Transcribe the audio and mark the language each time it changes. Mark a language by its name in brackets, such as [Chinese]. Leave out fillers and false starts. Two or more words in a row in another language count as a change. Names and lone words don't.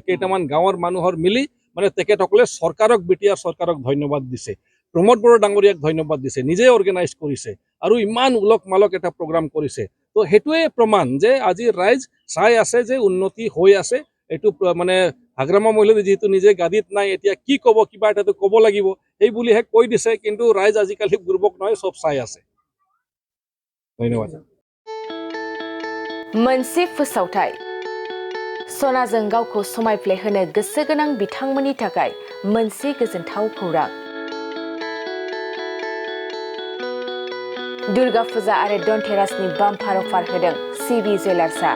[Assamese] কেইটামান গাঁৱৰ মানুহৰ মিলি মানে তেখেতসকলে চৰকাৰক BTR চৰকাৰক ধন্যবাদ দিছে, প্ৰমোদ বড়ো ডাঙৰীয়াক ধন্যবাদ দিছে, নিজে অৰ্গেনাইজ কৰিছে আৰু ইমান উলক মালক এটা প্ৰগ্ৰাম কৰিছে। তো সেইটোৱে প্ৰমাণ যে আজি ৰাইজ চাই আছে যে উন্নতি হৈ আছে। এইটো মানে হাগ্ৰামা মহিলাই যিহেতু নিজে গাদীত নাই, এতিয়া কি ক'ব, কিবা এটাতো ক'ব লাগিব, সেই বুলিহে কৈ দিছে। কিন্তু ৰাইজ আজিকালি বুৰ্বক নহয়, চব চাই আছে। ধন্যবাদ। [Bodo] मोनसे फोसावथाय सनाजों गावखौ समायफ्लेहोनो गोसो गोनां बिथांमोननि थाखाय मोनसे गोजोनथाव खौरां। दुर्गा फुजा आरो धनतेरासनि [English] bumper offer [Bodo] होदों सिबि जुवेलार्सआ।